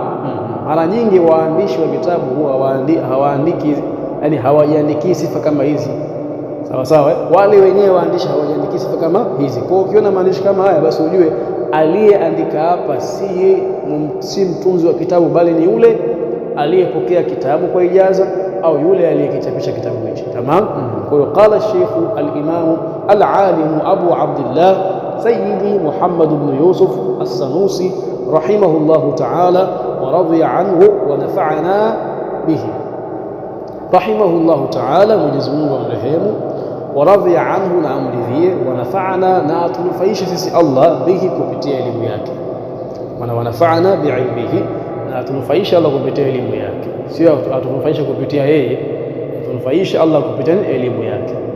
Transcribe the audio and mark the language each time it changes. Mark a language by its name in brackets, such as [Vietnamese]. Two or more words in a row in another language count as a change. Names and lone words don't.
[Swahili] Mara nyingi waandishi wa vitabu huwa hawaandiki, yani hawajiandiki sifa kama hizi, sawa sawa. Wale wenyewe waandishi hawajiandiki sifa kama hizi. Kwa ukiona maandishi kama haya, basi ujue aliyeandika hapa si mtunzi wa kitabu, bali ni yule aliyepokea kitabu kwa ijaza, au yule aliyekichapisha kitabu hichi. Tamam. Kwa hiyo [Arabic] قال الشيخ الإمام العالم أبو عبد الله سيدي محمد بن يوسف السنوسي رحمه الله تعالى ورضي عنه ونفعنا به. رحمه الله تعالى, [Swahili] Mwenyezi Mungu amrehemu, [Arabic] ورضي عنه, [Swahili] na amridhie, [Arabic] ونفعنا, [Swahili] na atunufaishe sisi Allah bihi, kupitia elimu yake. Maana [Arabic] ونفعنا بعلمه, [Swahili] na atunufaishe Allah kupitia elimu yake, sio atunufaishe kupitia yeye, atunufaishe Allah kupitia elimu yake.